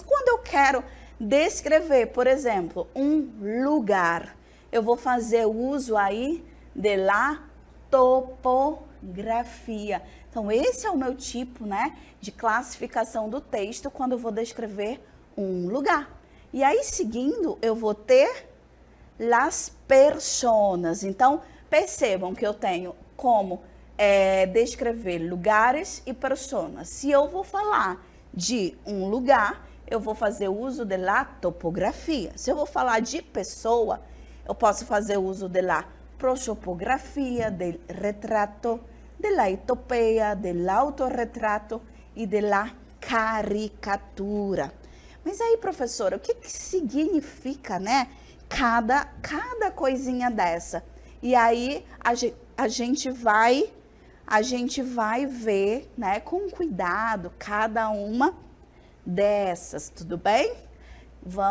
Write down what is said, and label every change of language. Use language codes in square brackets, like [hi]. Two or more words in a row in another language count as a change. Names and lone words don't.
[pt] Quando eu quero descrever, por exemplo, um lugar, eu vou fazer uso aí [es] de la topografia. [pt] Então, esse é o meu tipo, né, de classificação do texto quando eu vou descrever um lugar. E aí, seguindo, eu vou ter [es] las personas. [pt] Então, percebam que eu tenho como descrever lugares e personas. Se eu vou falar de um lugar, eu vou fazer uso [es] de la topografia. [pt] Se eu vou falar de pessoa, eu posso fazer uso [es] de la prosopografia, del retrato, de la epopeia, del autorretrato [pt] e [es] de la caricatura. [pt] Mas aí, professora, o que significa, né, cada coisinha dessa? E aí a gente vai ver, né, com cuidado cada uma dessas, tudo bem?